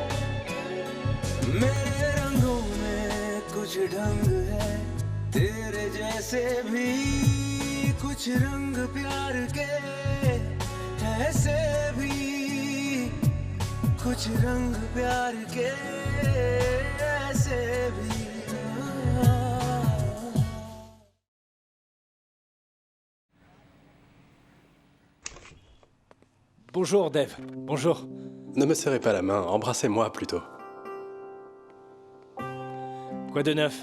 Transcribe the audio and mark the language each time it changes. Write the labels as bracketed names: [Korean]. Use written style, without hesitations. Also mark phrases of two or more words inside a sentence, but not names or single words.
[Hindi] मेरे रंगों में कुछ ढंग है, तेरे जैसे भी कुछ रंग प्यार के, ऐसे भी कुछ रंग प्यार के, ऐसे भी। [French] Bonjour, Dev. Bonjour. Ne me serrez pas la main, embrassez-moi plutôt. Quoi de neuf?